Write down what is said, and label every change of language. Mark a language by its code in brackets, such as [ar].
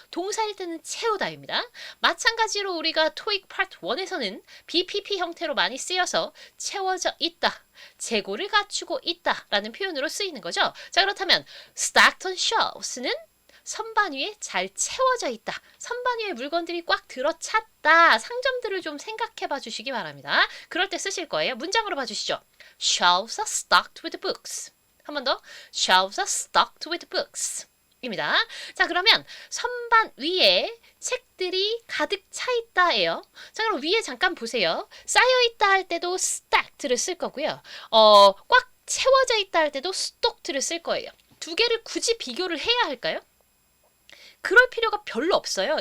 [ko] 동사일 때는 채우다입니다. 마찬가지로 우리가 토익 파트 1에서는 BPP 형태로 많이 쓰여서 채워져 있다. 재고를 갖추고 있다라는 표현으로 쓰이는 거죠. 자 그렇다면 stacked on shelves는 선반 위에 잘 채워져 있다. 선반 위에 물건들이 꽉 들어찼다. 상점들을 좀 생각해 봐 주시기 바랍니다. 그럴 때 쓰실 거예요. 문장으로 봐 주시죠. [en] Shelves are stocked with books. [ko] 한 번 더. [en] Shelves are stocked with books. [ko] 입니다. 자 그러면 선반 위에 책들이 가득 차 있다예요. 자 그럼 위에 잠깐 보세요. 쌓여 있다 할 때도 stacked를 쓸 거고요. 꽉 채워져 있다 할 때도 stocked를 쓸 거예요. 두 개를 굳이 비교를 해야 할까요? 그럴 필요가 별로 없어요.